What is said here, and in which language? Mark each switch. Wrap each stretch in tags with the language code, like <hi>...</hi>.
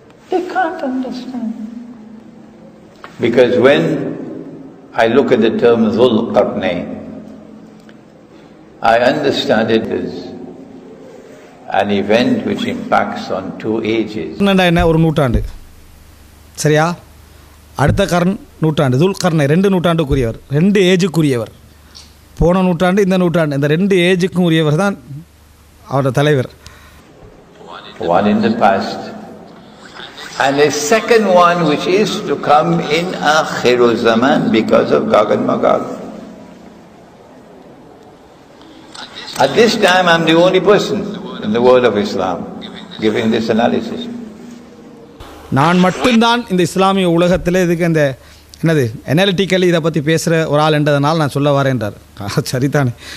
<en>They can't understand. Because when I look at the term Zulqarnain, I understand it as an event which impacts on two ages.</en> <ta>என்ன ஒரு நூற்றாண்டு, சரியா? அடுத்த நூற்றாண்டு துல்கர்னை 2 நூற்றாண்டுக்குரியவர், 2 ஏஜுக்குரியவர். போன நூற்றாண்டு, இந்த நூற்றாண்டு, இந்த 2 ஏஜுக்கும் உரியவர் தான் அவரோட தலைவர்.</ta> <en>One in the past and a second one which is to come in Akhirul Zaman because of Gog and Magog. At this time, I'm the only person in the world of Islam giving this analysis.</en> <ta>நான் மட்டும்தான் இந்த இஸ்லாமிய உலகத்தில் இதுக்கு இந்த என்னது analytically இதை பற்றி பேசுகிற ஒரு ஆள் என்றதுனால நான் சொல்ல வரேன்றார். சரிதானே.</ta>